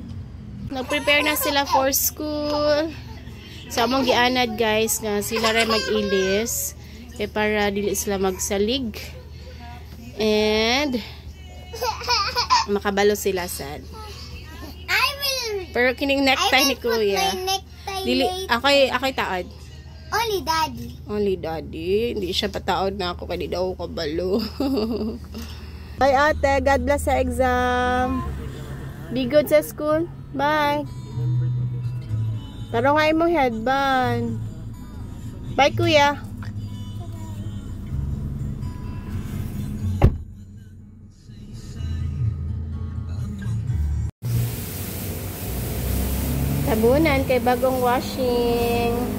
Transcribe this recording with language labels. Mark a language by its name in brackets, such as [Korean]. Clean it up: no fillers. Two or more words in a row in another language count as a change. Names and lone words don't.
[Cebuano] Nag-prepare na sila [English] for school. [Cebuano] So among gianad guys nga sila ray mag-ilis para dili sila magsalig. And makabalo sila sad. Pero kining necktie ni Kuya. Dili ako'y taod. [English] Only daddy. Only daddy. [Cebuano] Hindi siya pataod na ako kay di daw kabalo. Bye ate, [English] God bless [Cebuano] sa exam. [English] Be good sa school. Bye. [Cebuano] Taro nga imong headband. [English] Bye Kuya. [Cebuano] Sabunan kay bagong washing.